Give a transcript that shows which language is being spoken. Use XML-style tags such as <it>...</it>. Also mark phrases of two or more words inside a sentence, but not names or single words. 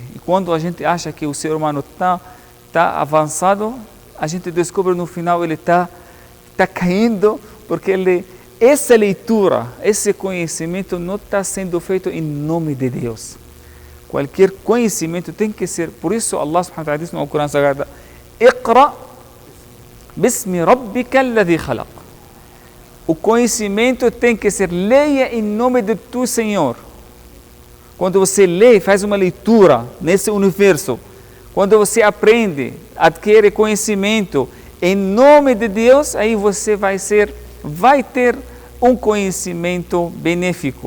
<pt>E quando a gente acha que o ser humano está avançado, a gente descobre no final ele está caindo, porque essa leitura, esse conhecimento não está sendo feito em nome de Deus. Qualquer conhecimento tem que ser, por isso Allah</pt> <ar>سبحانه وتعالى</ar> <pt>diz no Corão Sagrado,</pt> <ar>اقرأ باسم ربك الذي خلق.</ar> <pt>O conhecimento tem que ser, leia em nome de tu Senhor. Quando você lê, faz uma leitura nesse universo, quando você aprende, adquire conhecimento em nome de Deus, aí você vai ter um conhecimento benéfico.</pt>